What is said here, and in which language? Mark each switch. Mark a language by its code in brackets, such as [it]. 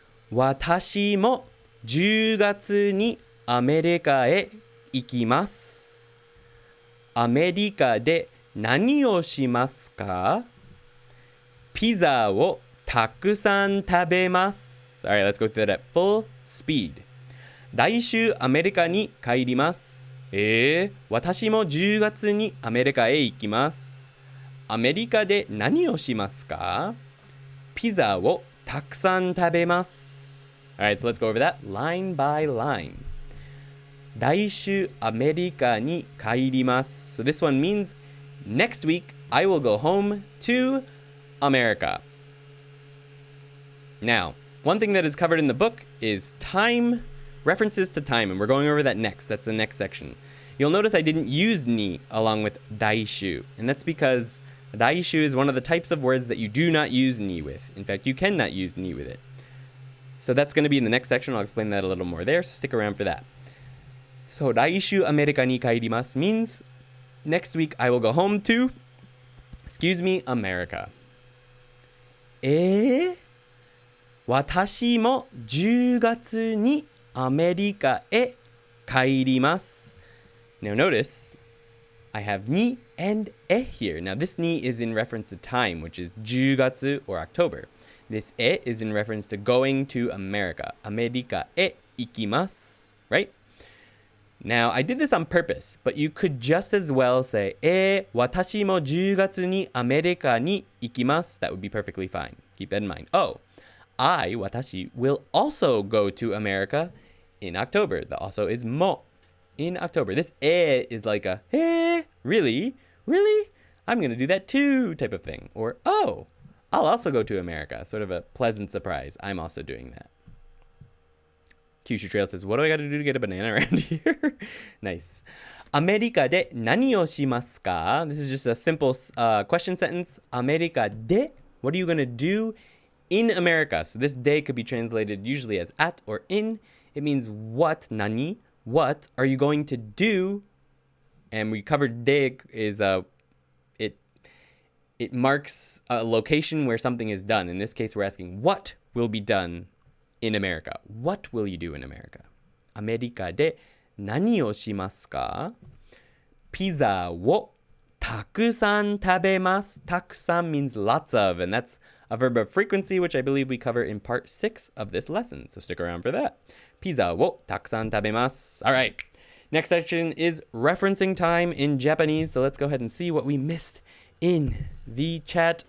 [ja] 私も10月にアメリカへ行きます。アメリカで何をしますか？ピザをたくさん食べます。 [en] Alright, let's go through that at full speed. [ja] 来週アメリカに帰ります。私も10月にアメリカへ行きます。アメリカで何をしますか？ピザをたくさん食べます。 [en] Alright, so let's go over that line by line. [ja] 来週アメリカに帰ります。 [en] So this one means next week I will go home to America. Now, one thing that is covered in the book is time, references to time, and we're going over that next. That's the next section. You'll notice I didn't use ni along with daishu, and that's because daishu is one of the types of words that you do not use ni with. In fact, you cannot use ni with it. So that's going to be in the next section. I'll explain that a little more there, so stick around for that. So, [ja] 来週アメリカに帰ります [en] means next week I will go home to, America. [ja] 私も10月にアメリカへ帰ります. [en] Now notice, I have ni and e here. Now this ni is in reference to time, which is 10月 or October. This e is in reference to going to America. [ja] アメリカへ行きます. [en] Right? Now, I did this on purpose, but you could just as well say, [ja] 私も10月にアメリカに行きます. [en] That would be perfectly fine. Keep that in mind. Oh, watashi, will also go to America in October. The also is mo in October. This is like a, really? Really? I'm going to do that too type of thing. Or, oh, I'll also go to America. Sort of a pleasant surprise. I'm also doing that. Kyushu Trail says, what do I got to do to get a banana around here? Nice. [ja] アメリカで何をしますか? [en] This is just a simple question sentence. アメリカで what are you going to do in America? So this de could be translated usually as at or in. It means what, nani, what are you going to do? And we covered de is it marks a location where something is done. In this case, we're asking what will be done in America. What will you do in America? [ja] アメリカで何をしますか?ピザをたくさん食べます. [en] たくさん means lots of, and that's a verb of frequency, which I believe we cover in part 6 of this lesson. So stick around for that. [ja] ピザをたくさん食べます. [en] All right. Next section is referencing time in Japanese. So let's go ahead and see what we missed in the chat.